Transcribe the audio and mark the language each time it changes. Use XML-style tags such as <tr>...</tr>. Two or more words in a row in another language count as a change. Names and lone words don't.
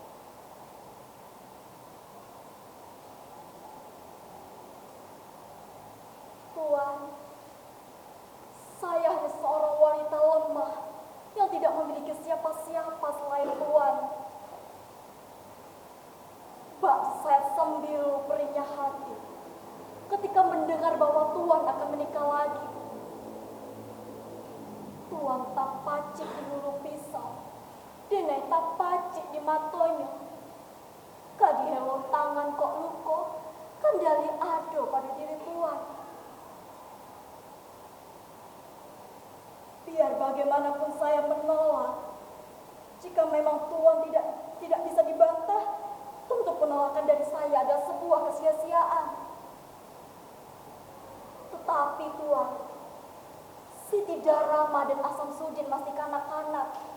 <id>Tuan, saya hanya seorang wanita lemah yang tidak memiliki siapa-siapa selain Tuan. Bak saya sembilu perihnya hati ketika mendengar bahwa Tuan akan menikah lagi.</id> <min>Tuan tak pacik di bulu pisau, denai tak pacik di matonya. Kadi helon tangan kok luko, kendali ado pada diri Tuan.</min> <id>Biar bagaimanapun saya menolak, jika memang Tuan tidak bisa dibantah, tentu penolakan dari saya adalah sebuah kesia-siaan. Tetapi Tuan, Siti Darama dan Samsudin masih kanak-kanak.</id>